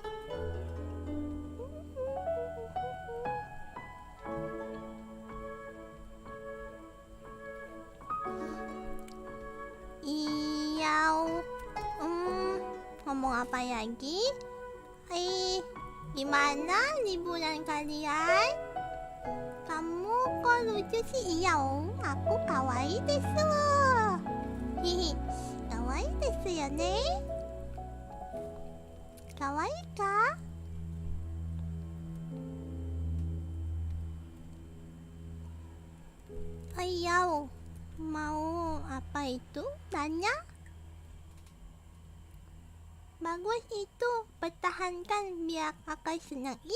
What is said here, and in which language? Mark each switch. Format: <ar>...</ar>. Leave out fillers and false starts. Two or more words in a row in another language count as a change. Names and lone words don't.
<id>Ngomong apa lagi? Gimana liburan kalian? Kamu kok lucu sih?</id> <ja>Aku かわいいです. かわいいですやね? かわいいか?</ja> <id>Mau apa itu? Tanya? Bagus itu, pertahankan biar kakak senang.</id>